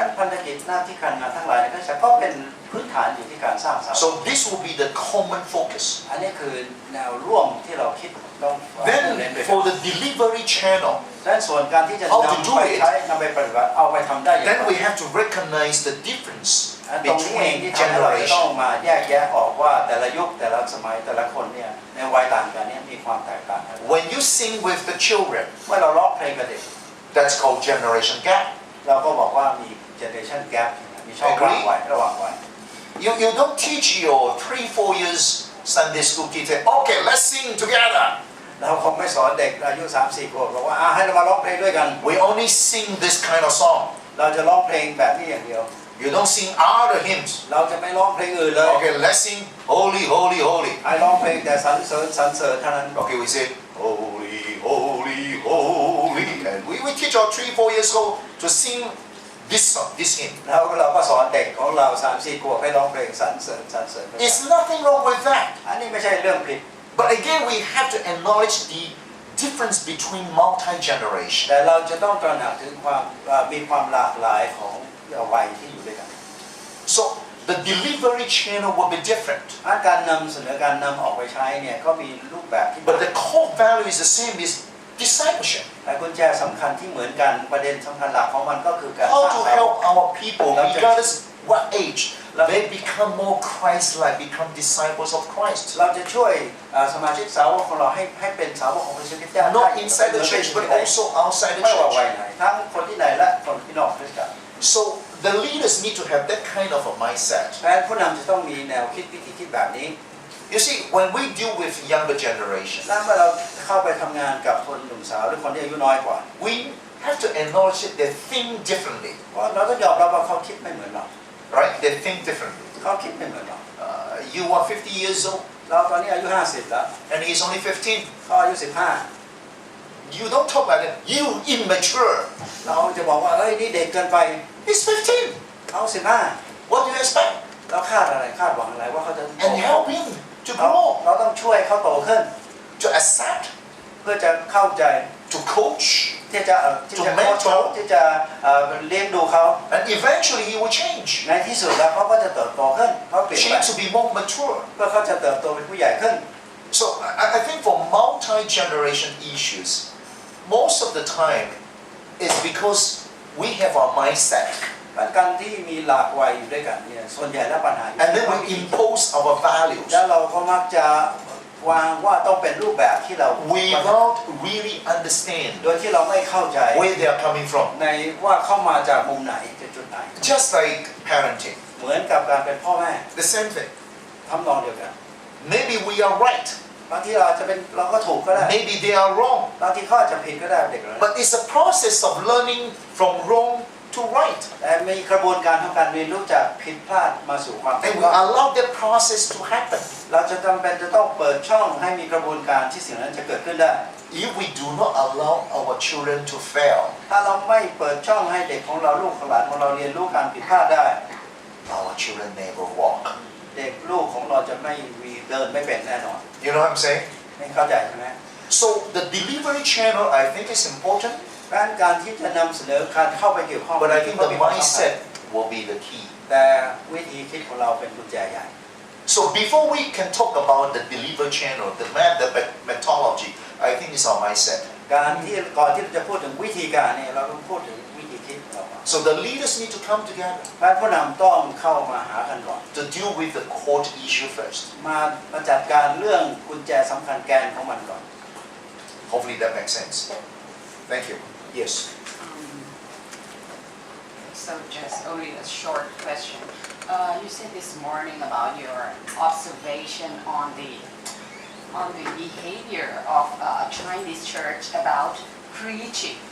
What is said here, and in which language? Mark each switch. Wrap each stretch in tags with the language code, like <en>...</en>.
<th>พันธกิจหน้าที่การงานทั้งหลายในคริสตจักรก็เป็นพื้นฐานอยู่ที่การสร้างสาวก</th> <en>So this will be the common focus.</en> <th>อันนี้คือแนวร่วมที่เราคิดต้องเน้น</th> <en>Then</en> <th>ด้วย</th> <en>for the delivery channel,</en> <th>และส่วนการที่จะนำไปใช้นำไปปฏิบัติเอาไปทำได้อย่างไร</th> <en>then we have to recognize the difference</en> <th>ตรงนี้เองที่</th> <en>between</en> <th>ทำให้เราจะต้อง</th> <en>generations.</en> <th>มาแยกแยะออกว่าแต่ละยุคแต่ละสมัยแต่ละคนเนี่ยในวัยต่างกันเนี่ยมีความแตกต่างกัน</th> <en>When you sing with the children,</en> <th>เมื่อเราร้องเพลงกับเด็ก</th> <en>that's called generation gap.</en> <th>เราก็บอกว่ามี generation gap มีช่องว่างวัยระหว่างวัย</th> <en>You don't teach your 3-4 years Sunday school kids, say, okay, let's sing together.</en> <th>เราคงไม่สอนเด็กอายุ 3-4 ขวบบอกว่าให้เรามาร้องเพลงด้วยกัน</th> <en>We only sing this kind of song.</en> <th>เราจะร้องเพลงแบบนี้อย่างเดียว</th> <en>You don't sing other hymns.</en> <th>เราจะไม่ร้องเพลงอื่นเลย</th> <en>Okay, let's sing holy, holy, holy.</en> <th>ให้ร้องเพลงแต่สรรเสริญเท่านั้น</th> <en>Okay, we say holy, holy, holy. And we teach our 3-4 years old to sing this song, this hymn.</en> <th>แล้วเราก็สอนเด็กของเรา 3-4 ขวบให้ร้องเพลงสรรเสริญ</th> <en>There's nothing wrong with that.</en> <th>อันนี้ไม่ใช่เรื่องผิด</th> <en>But again, we have to acknowledge the difference between multi-generation.</en> <th>แต่เราจะต้องตระหนักถึงมีความหลากหลายของวัยที่อยู่ด้วยกัน</th> <en>So the delivery channel will be different.</en> <th>การนำเสนอการนำออกไปใช้เนี่ยก็มีรูปแบบที่</th> <en>But the core value is the same, is discipleship.</en> <th>และกุญแจสำคัญที่เหมือนกันประเด็นสำคัญหลักของมันก็คือการส</th> <en>How</en> <th>ร้าง</th> <en>to</en> <th>สาวก</th> <en>help our people, regardless what age, they become more Christ-like, become disciples of Christ.</en> <th>เราจะช่วยสมาชิกสาวกของเราให้เป็นสาวกของพระเยซูคริสต์เจ้า</th> <en>Not inside the church, but also outside the</en> <th>ไม่ว่าวัย</th> <en>church.</en> <th>ไหนทั้งคนที่ไหนและคนที่นอกคริสตจักร</th> <en>So the leaders need to have that kind of a mindset.</en> <th>และผู้นำจะต้องมีแนวคิดวิธีคิดแบบนี้</th> <en>You see, when we deal with younger generation,</en> <th>และเมื่อเราเข้าไปทำงานกับคนหนุ่มสาวหรือคนที่อายุน้อยกว่า</th> <en>we have to acknowledge that they think differently,</en> <th>เพราะเราต้องยอมรับว่าเขาคิดไม่เหมือนเรา</th> <en>right? They think differently.</en> <th>เขาคิดไม่เหมือนเรา</th> <en>You are 50 years old,</en> <th>เราตอนนี้อายุ50แล้ว</th> <en>and he's only 15.</en> <th>ก็อายุ15</th> <en>You don't talk like that. You immature.</en> <th>เราจะบอกว่าเอ้ยนี่เด็กเกินไป</th> <en>He's 15.</en> <th>เขา</th> <en>What do you expect?</en> <th>15แล้วคาดอะไรคาดหวังอะไรว่าเขาจะ</th> <en>And help him to</en> <th>เรา</th> <en>grow,</en> <th>เราต้องช่วยเขาโตขึ้น</th> <en>to accept,</en> <th>เพื่อจะเข้าใจ</th> <en>to coach,</en> <th>ที่จะโค้ชเขาที่จะเลี้ยงดูเขา</th> <en>and eventually he will change.</en> <th>ในที่สุดแล้วเขาก็จะเติบโตขึ้นเขาเปลี่ยนไป</th> <en>Change to be more mature.</en> <th>เพื่อเขาจะเติบโตเป็นผู้ใหญ่ขึ้น</th> <en>So I think for multi-generation issues, most of the time it's because we have our mindset,</en> <th>การที่มีหลากวัยอยู่ด้วยกันเนี่ยส่วนใหญ่แล้วปัญหา</th> <en>and then we impose our values</en> <th>แล้วเราก็มักจะวางว่าต้องเป็นรูปแบบที่เรา</th> <en>without really understand</en> <th>โดยที่เราไม่เข้าใจ</th> <en>where they are coming from.</en> <th>ในว่าเข้ามาจากมุมไหนจากจุดไหน</th> <en>Just like parenting,</en> <th>เหมือนกับการเป็นพ่อแม่</th> <en>the same thing.</en> <th>ทำนองเดียวกัน</th> <en>Maybe we are right,</en> <th>บางทีเราจะเป็นเราก็ถูกก็ได้</th> <en>maybe they are wrong,</en> <th>บางทีเขาอาจจะผิดก็ได้เด็กเลย</th> <en>but it's a process of learning from wrong to right,</en> <th>แต่มีกระบวนการทางการเรียนรู้จากผิดพลาดมาสู่ความถู</th> <en>and</en> <th>ก</th> <en>we</en> <th>ต้อง</th> <en>allow that process to happen.</en> <th>เราจะจำเป็นจะต้องเปิดช่องให้มีกระบวนการที่สิ่งนั้นจะเกิดขึ้นได้</th> <en>If we do not allow our children to fail,</en> <th>ถ้าเราไม่เปิดช่องให้เด็กของเราลูกของหลานของเราเรียนรู้การผิดพลาดได้</th> <en>our children never walk.</en> <th>เด็กลูกของเราจะไม่มีเดินไม่เป็นแน่นอน</th> <en>You know what I'm saying?</en> <th>ไม่เข้าใจใช่ไหม</th> <en>So the delivery channel, I think, is important,</en> <th>การที่จะนำเสนอการเข้าไปเกี่ยวข้อง</th> <en>but I think the mindset will be the key.</en> <th>แต่วิธีคิดของเราเป็นกุญแจใหญ่</th> <en>So before we can talk about the delivery channel, the methodology, I think it's our mindset.</en> <th>การที่ก่อนที่เราจะพูดถึงวิธีการเนี่ยเราต้องพูดถึงวิธีคิดของเราก่อน</th> <en>So the leaders need to come together</en> <th>ผู้นำต้องเข้ามาหากันก่อน</th> <en>to deal with the core issue first.</en> <th>มาจัดการเรื่องกุญแจสำคัญแกนของมันก่อน</th> <en>Hopefully that makes sense. Thank you. Yes. So just only a short question. You said this morning about your observation on the behavior of a Chinese church about preaching.</en>